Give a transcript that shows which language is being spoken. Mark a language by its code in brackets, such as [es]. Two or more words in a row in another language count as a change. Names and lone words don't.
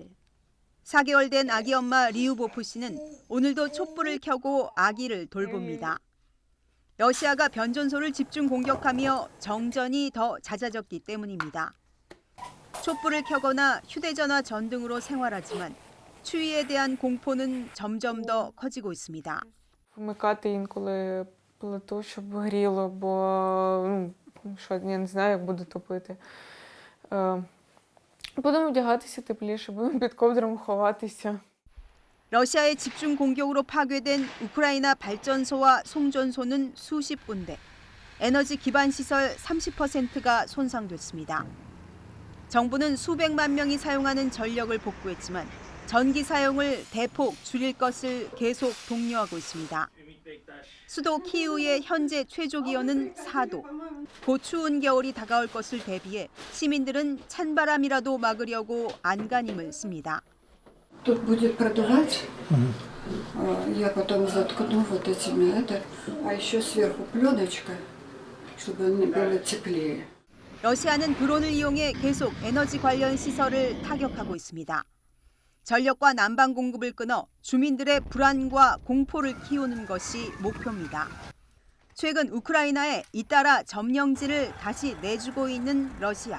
[ko] 4개월 된 아기 엄마 리우보프 씨는 오늘도 촛불을 켜고 아기를 돌봅니다. 러시아가 변전소를 집중 공격하며 정전이 더 잦아졌기 때문입니다. 촛불을 켜거나 휴대전화 전등으로 생활하지만 추위에 대한 공포는 점점 더 커지고 있습니다. [uk] Вмикати інколи плиту, щоб гріло, бо що я не знаю, як буду топити. Будемо вдягатися тепліше, будемо під ковдрами ховатися. [ko] 러시아의 집중 공격으로 파괴된 우크라이나 발전소와 송전소는 수십 군데, 에너지 기반 시설 30%가 손상됐습니다. 정부는 수백만 명이 사용하는 전력을 복구했지만 전기 사용을 대폭 줄일 것을 계속 독려하고 있습니다. 수도 키이우의 현재 최저 기온은 4도. 곧 추운 겨울이 다가올 것을 대비해 시민들은 찬바람이라도 막으려고 안간힘을 씁니다. [ru] Тут будет продувать, я потом заткну вот этими а еще сверху пленочка, чтобы было теплее. [ko] 러시아는 드론을 이용해 계속 에너지 관련 시설을 타격하고 있습니다. 전력과 난방 공급을 끊어 주민들의 불안과 공포를 키우는 것이 목표입니다. 최근 우크라이나에 잇따라 점령지를 다시 내주고 있는 러시아.